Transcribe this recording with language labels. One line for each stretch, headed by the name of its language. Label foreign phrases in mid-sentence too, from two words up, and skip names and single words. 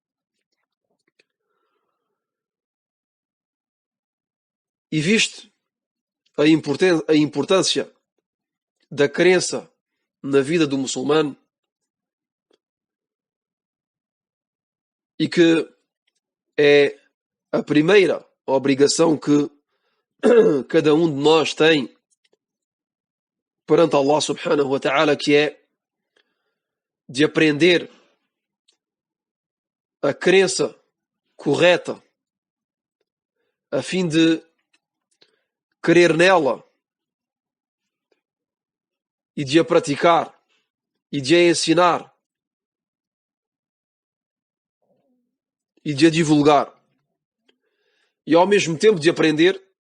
Portuguese: E visto a importância da crença na vida do muçulmano, e que é a primeira obrigação que cada um de nós tem perante Allah
Arabic: سبحانه وتعالى,
Portuguese: que é de aprender a crença correta a fim de crer nela e de a praticar e de a ensinar e de a divulgar, e ao mesmo tempo de aprender